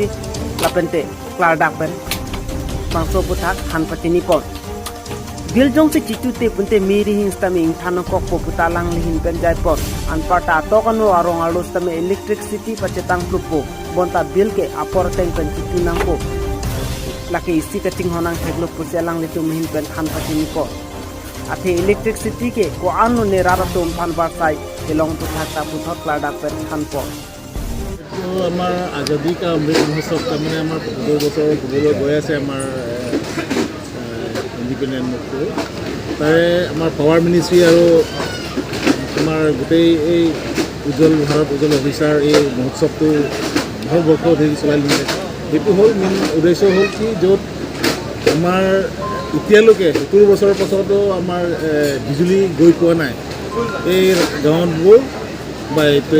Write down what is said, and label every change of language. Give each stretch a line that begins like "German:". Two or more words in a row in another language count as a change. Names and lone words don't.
Karbi: lapente kladak pen bangso puthak han patini pon bil jong se chitu te punte meri hin tame inthano kok poputalang lihin pen jai por anpata tokano arong alus tame electricity pachetang plupo bonta bil ke aporoteng pen chitu nangko laki isi kacing honang theglo puselang letu mihin pen khan patini ko athe electricity ke ko anu ne raratum phan barsai elong tu thata puthot lada pen khan po
Assamese: to amar azadi ka amrit mahotsav tamane amar 15 বছৰ হবলৈ গৈ আছে আমাৰ ইন্ডিপেন্ডেন্ট মুক্তি তাৰে আমাৰ
English: power ministry
Assamese: আৰু আমাৰ গোটেই এই উজ্জ্বল ভাৰত উজ্জ্বল অফিচাৰ এই মহোৎসৱটো বহু বৰ্ষ ধৰি চলাই নি আছে এইটো হ'ল মেইন উদ্দেশ্য হ'ল কি য'ত আমাৰ এতিয়ালৈকে 70 বছৰৰ পাছতো আমাৰ বিজুলী গৈ পোৱা নাই এই গাঁৱবোৰ বাই